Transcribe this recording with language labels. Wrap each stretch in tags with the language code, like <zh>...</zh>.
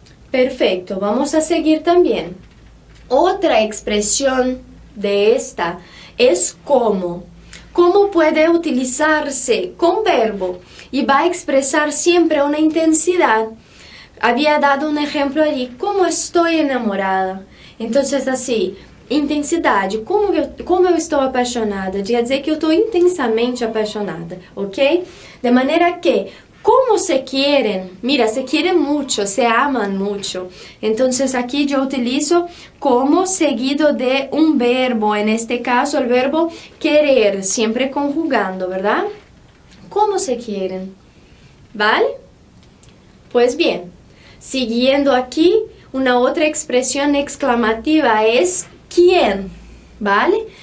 <es>Perfecto, vamos a seguir también. Otra expresión de esta es cómo. ¿Cómo puede utilizarse con verbo? Y va a expresar siempre una intensidad. Había dado un ejemplo allí, ¿cómo estoy enamorada? Entonces así,</es> <pt>intensidade, como eu estou apaixonada? Quer dizer que eu estou intensamente apaixonada, ok?</pt> <es>De manera que, como se quieren, mira, se quieren mucho, se aman mucho. Entonces aquí yo utilizo como seguido de un verbo, en este caso el verbo querer, siempre conjugando, ¿verdad? ¿Cómo se quieren? ¿Vale? Pues bien, siguiendo aquí, una otra expresión exclamativa es ¿quién? ¿Vale?</es>